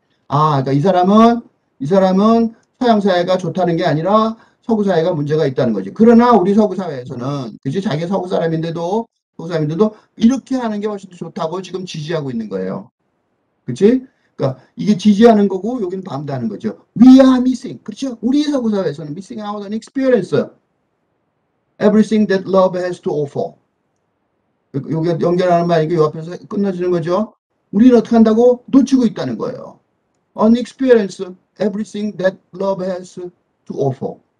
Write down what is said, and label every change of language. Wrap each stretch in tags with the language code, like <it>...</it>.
<ko>그러니까 이 사람은 서양 사회가 좋다는 게 아니라 서구 사회가 문제가 있다는 거지. 그러나 우리 서구 사회에서는 그지 자기 서구 사람인데도 이렇게 하는 게 훨씬 더 좋다고 지금 지지하고 있는 거예요. 그치? 그러니까 이게 지지하는 거고 여기는 반대하는 거죠.</ko> <en>We are missing.</en> <ko>그렇죠? 우리 서구 사회에서는</ko> <en>missing out on experience. Everything that love has to offer.</en> <ko>여기 연결하는 말이니까 이 앞에서 끝나지는 거죠. 우리는 어떻게 한다고? 놓치고 있다는 거예요.</ko> <en>On experience, everything that love has to offer.</en>